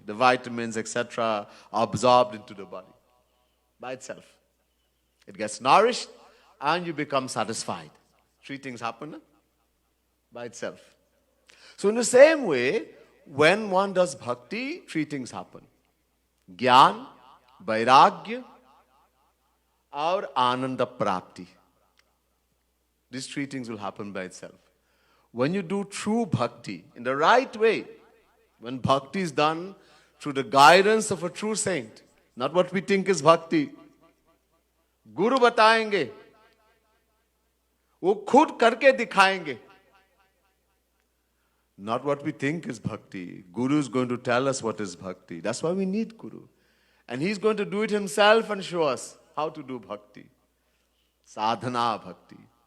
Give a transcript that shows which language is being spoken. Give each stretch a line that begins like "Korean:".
English: The vitamins, etc. are absorbed into the body by itself. It gets nourished and you become satisfied. 3 things happen by itself. So in the same way, when one does bhakti, 3 things happen.
Hindi: Gyan, vairagya, और आनंद प्राप्ति.
English: These 3 things will happen by itself. When you do true bhakti in the right way, when bhakti is done through the guidance of a true saint, not what we think is bhakti.
Hindi: गुरु बताएंगे, वो खुद करके दिखाएंगे.
English: Not what we think is bhakti. Guru is going to tell us what is bhakti. That's why we need Guru. And he's going to do it himself and show us how to do bhakti. Sadhana bhakti.